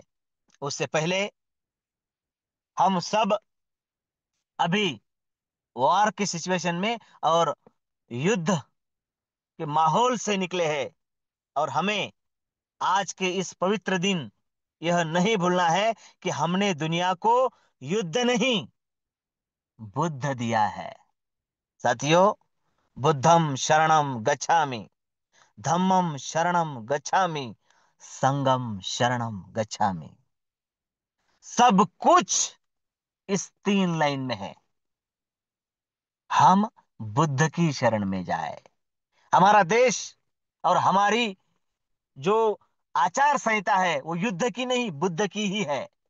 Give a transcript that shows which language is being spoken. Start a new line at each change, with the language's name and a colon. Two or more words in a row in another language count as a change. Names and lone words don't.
Hindi: उससे पहले हम सब अभी वॉर की सिचुएशन में और युद्ध के माहौल से निकले हैं, और हमें आज के इस पवित्र दिन यह नहीं भूलना है कि हमने दुनिया को युद्ध नहीं, बुद्ध दिया है। साथियों,
Pali: बुद्धम शरणम गच्छामि, धम्मम शरणम गच्छामि, संगम शरणम गच्छामि।
Hindi: सब कुछ इस 3 लाइन में है। हम बुद्ध की शरण में जाए। हमारा देश और हमारी जो आचार संहिता है, वो युद्ध की नहीं, बुद्ध की ही है।